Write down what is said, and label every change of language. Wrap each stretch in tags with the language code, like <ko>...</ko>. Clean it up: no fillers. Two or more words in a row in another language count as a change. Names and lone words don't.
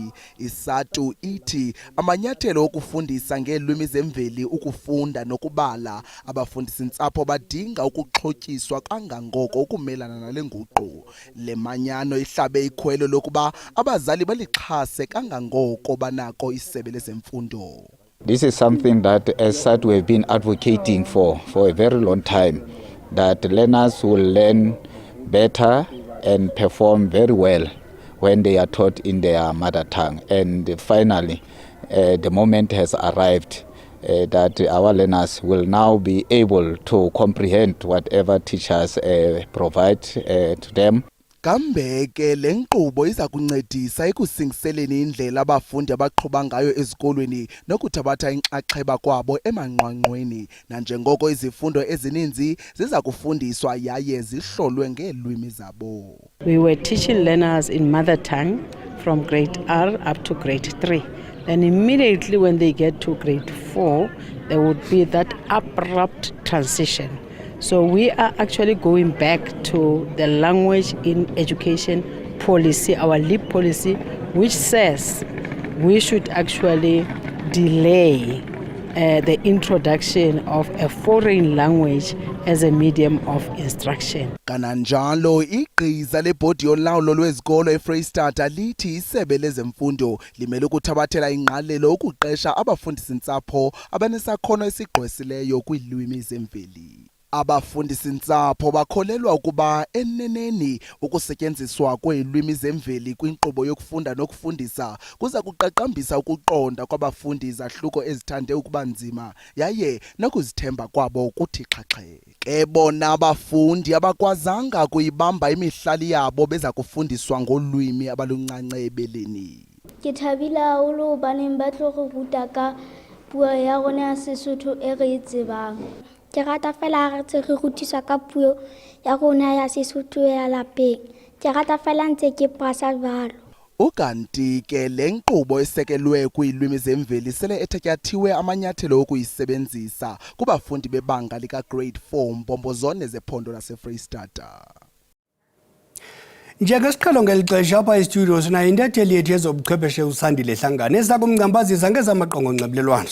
<xh>ISATU ithi amanyathelo okufundisa ngeelwimi zemveli, ukufunda nokubala, abafundisi-ntsapho badinga ukuxhotyiswa kangangoko ukumelana nale nguqu. Le manyano ihlabe ikhwelo lokuba abazali balixhase kangangoko banako isebe lezemfundo.</xh> <en>This is something that as SAT we have been advocating for a very long time, that learners will learn better and perform very well when they are taught in their mother tongue. And finally, the moment has arrived that our learners will now be able to comprehend whatever teachers provide to them. Kambeke le nkqubo iza kuncedisa ekusingiseleni indlela abafundi abaqhuba ngayo ezikolweni nokuthabatha inxaxheba kwabo emanqwanqweni, nanjengoko izifundo ezininzi ziza kufundiswa yaye zihlolwe ngeelwimi zabo. We were teaching learners in mother tongue from grade R up to grade 3. And immediately when they get to grade 4, there would be that abrupt transition. So we are actually going back to the language in education policy, our LEAP policy, which says we should actually delay the introduction of a foreign language as a medium of instruction.</en> <xh>Kananjalo igqiza lebhodi yolawulo lwezikolo eFreystata lithi isebe lezemfundo limele ukuthabathela ingqalelo ukuqesha abafundisi-ntsapho abanesakhono esigqwesileyo kwiilwimi zemveli. Abafundisi-ntsapho bakholelwa ukuba eneneni ukusetyenziswa kweelwimi zemveli kwinkqubo yokufunda nokufundisa kuza kuqaqambisa ukuqonda kwabafundi izahluko ezithande ukuba nzima yaye nokuzithemba kwabo kuthi xhaxhe. Ke bona abafundi abakwazanga kuyibamba imihlali yabo beza kufundiswa ngolwimi abaluncanca ebeleni.</xh> <st>Ke thabile haholo hobaneng ba tlo re ruta ka puo ya rona ya Sesotho e re e tsebang. Ke rata fela ha re tse re rutiswa ka puo ya rona ya Sesotho ya lapeng. Ke rata fela ntse ke pasa jalo.</st> <xh>Ukanti ke le nkqubo esekelwe kwiilwimi zemveli sele ethatyathiwe amanyathelo okuyisebenzisa kubafundi bebanga lika-grade 4 mbombozone zephondo laseFreyistata. Njengesiqhelo ngeli xesha apha estudio sinayo intatheli yethu yezobuchwepheshe uSandile Hlangane eza kumngcambazisa ngezamaqonga onxibelelwano.</xh>